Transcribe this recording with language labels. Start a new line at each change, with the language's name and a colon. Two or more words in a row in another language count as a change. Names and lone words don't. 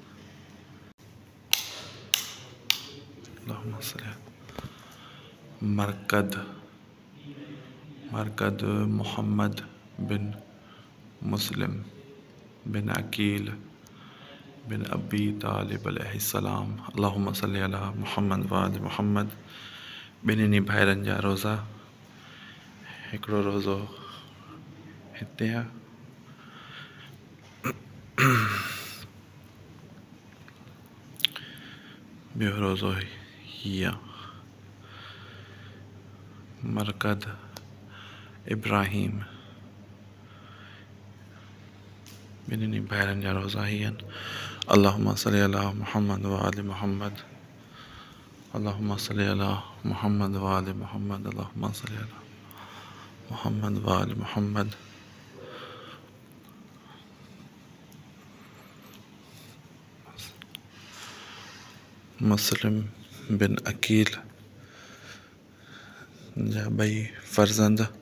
Sindhi: मरकद मोहम्मद बिन मुस्लिम बिन अकील बिन अबी तालिब अलैहिस्सलाम।
Arabic: اللهم صل على محمد وآل محمد.
Sindhi: ॿिन्हिनि भाइरनि जा रोज़ा, हिकिड़ो रोज़ो हिते आहे, ॿियो रोज़ो हीअं। मरकद इब्राहीम, ॿिन्हिनि भाइरनि जा रोज़ा हीअं आहिनि।
Arabic: اللهم صل على محمد وآل محمد، اللهم صل على محمد وآل محمد، اللهم صل على محمد وآل محمد.
Sindhi: मुस्लिम बिन अकील जा ॿई फर्ज़ंद